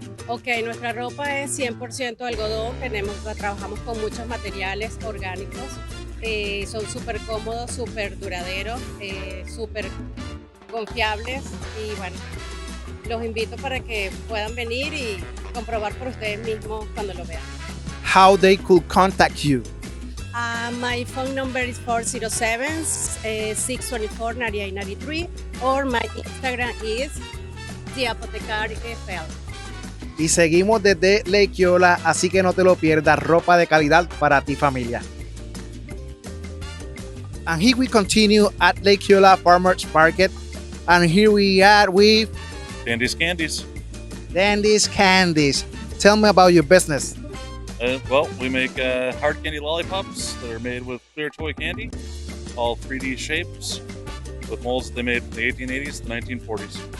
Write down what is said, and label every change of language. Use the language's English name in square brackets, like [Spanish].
[Spanish] Ok, nuestra ropa es 100% algodón, trabajamos con muchos materiales orgánicos. Son súper cómodos, súper duraderos, súper confiables y bueno, los invito para que puedan venir y comprobar por ustedes mismos cuando lo vean. [English] How they could contact you. My phone number is 407-624-9893 or my Instagram is The Apothecary FL. [Spanish] Y seguimos desde Lake Eola, así que no te lo pierdas. Ropa de calidad para ti, familia. [English] And here we continue at Lake Eola Farmers Market. And here we are with Dandy's Candies. Dandy's Candies. Tell me about your business. Well, we make hard candy lollipops that are made with clear toy candy, all 3D shapes, with molds that they made from the 1880s to 1940s.